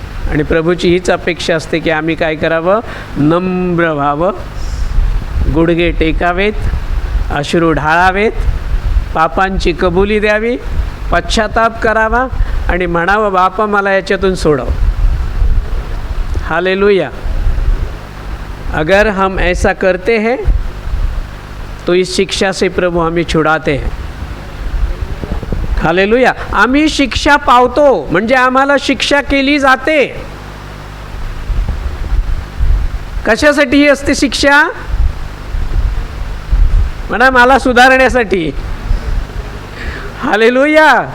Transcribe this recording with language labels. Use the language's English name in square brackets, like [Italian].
[Marathi] आणि प्रभूची हीच अपेक्षा असते की आम्ही काय करावं, नम्र व्हावं, गुडघे टेकावेत, अश्रू ढाळावेत, पापांची कबुली द्यावी, पश्चाताप करावा आणि म्हणावं, बापा मला याच्यातून सोडव. हालेलुया. [Hindi] अगर हम ऐसा करते हैं तो इस शिक्षा से प्रभु हमें छुड़ाते हैं. हालेलुया. [Marathi] आम्ही शिक्षा पावतो, म्हणजे आम्हाला शिक्षा केली जाते. कशासाठी ही असते शिक्षा? म्हणा मला सुधारण्यासाठी. हालेलुया.